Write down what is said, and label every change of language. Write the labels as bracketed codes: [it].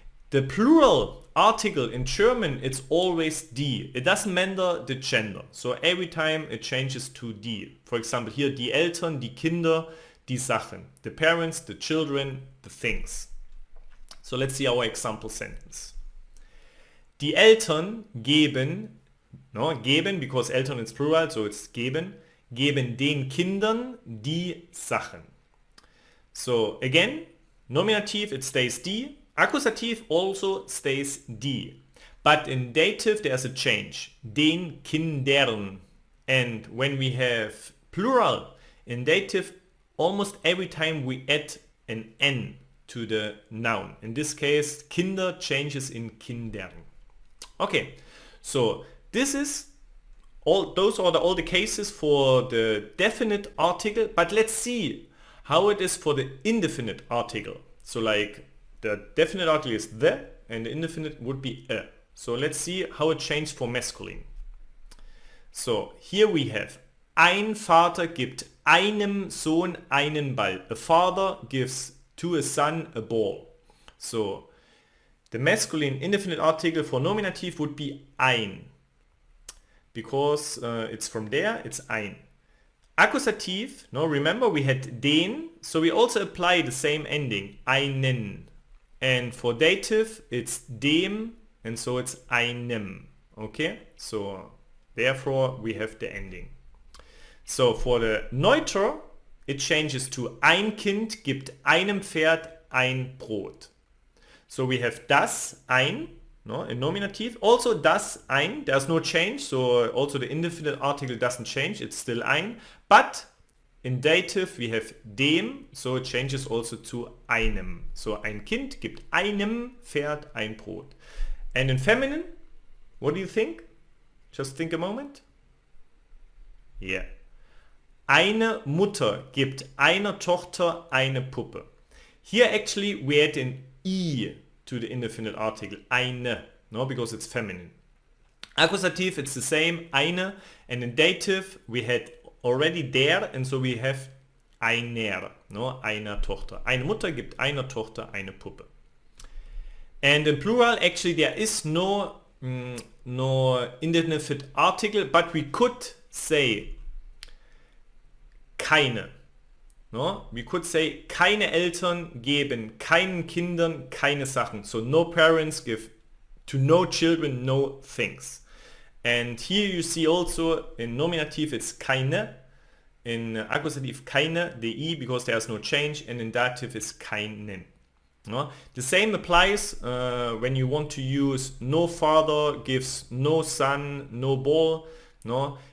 [en] The plural article in German, it's always die. It doesn't matter the gender, so every time it changes to die. For example, here die Eltern, die Kinder, die Sachen, the parents, the children, the things. So let's see our example sentence. [de] Die Eltern geben, no, geben, because Eltern is plural, so it's geben den Kindern die Sachen. [en] So again, nominative, it stays die. Accusative also stays die. But in dative there's a change. Den Kindern. And when we have plural in dative, almost every time we add an N to the noun. In this case, Kinder changes in Kindern. Okay, so this is all the cases for the definite article, but let's see how it is for the indefinite article. So like the definite article is the and the indefinite would be a. So let's see how it changed for masculine. [de] So here we have ein Vater gibt einem Sohn einen Ball. [en] A father gives to a son a ball. So the masculine indefinite article for nominative would be ein. Because it's from there, it's ein. Accusative, no, remember we had den, so we also apply the same ending, einen. And for dative, it's dem, and so it's einem. Okay, so therefore we have the ending. So for the neuter, it changes to ein Kind gibt einem Pferd ein Brot. So we have das, ein, no, in nominative. Also das, ein, there's no change, so also the indefinite article doesn't change, it's still ein. But in dative we have dem, so it changes also to einem. [de] So ein Kind gibt einem Pferd ein Brot. [en] And in feminine, what do you think? Just think a moment. Yeah. [de] Eine Mutter gibt einer Tochter eine Puppe. [en] Here actually we add an I to the indefinite article, eine, no, because it's feminine. Accusative, it's the same, eine, and in dative we had already der, and so we have einer, no, einer Tochter. [de] Eine Mutter gibt einer Tochter eine Puppe. [en] And in plural, actually there is no indefinite article, but we could say keine. No? [de] We could say keine Eltern geben keinen Kindern keine Sachen. [en] So no parents give to no children no things. And here you see also in nominative it's keine, in accusative keine, the I, because there's no change, and in dative is keinen. No? The same applies when you want to use no father gives no son, no ball. No?